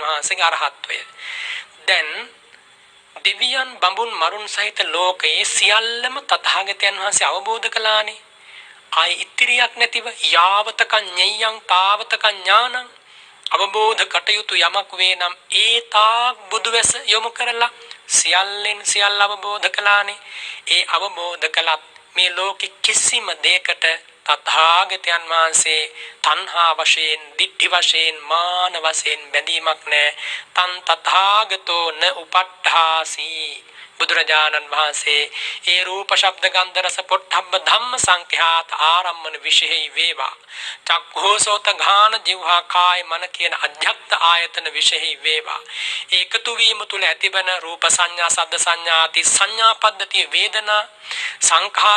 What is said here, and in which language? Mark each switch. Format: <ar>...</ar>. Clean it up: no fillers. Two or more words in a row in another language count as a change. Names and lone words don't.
<si>වහන්සේගේ අරහත්වය දැන් දෙවියන් බඹුන් මරුන් සහිත ලෝකයේ සියල්ලම තථාගතයන් වහන්සේ අවබෝධ කළානේ ආයි ඉතිරියක් නැතිව</si> <pi>යාවතකං ඤෙය්‍යං තාවතකං ඥානං</pi> <si>අවබෝධ කටයුතු යමක් වේ නම් ඒ තාක් බුදුවැස යොමු කරලා සියල්ලෙන් සියල්ල අවබෝධ කළානේ ඒ අවබෝධ කළත් මේ ලෝකෙ කිසිම දෙයකට තථාගතයන් වහන්සේ තණ්හා වශයෙන් දිට්ඨි වශයෙන් මාන වශයෙන් බැඳීමක් නැහැ</si> <pi>තන් තථාගතෝ න උපට්ඨාසි</pi> <si>බුදුරජාණන් වහන්සේ ඒ රූප ශබ්ද ගන්ධ රස පොට්ටබ්බ ධම්ම සංඛ්‍යාත ආරම්මන විශේෂයි වේවා චක්ඛෝසෝත ඝාන જીවහා කාය මන කියන අධ්‍යාත්ම ආයතන විශේෂයි වේවා ඒකතු වීම තුල ඇතිවන රූප සංඥා සද්ද සංඥා ආදී සංඥා පද්ධතිය වේදනා සංඛාර</si>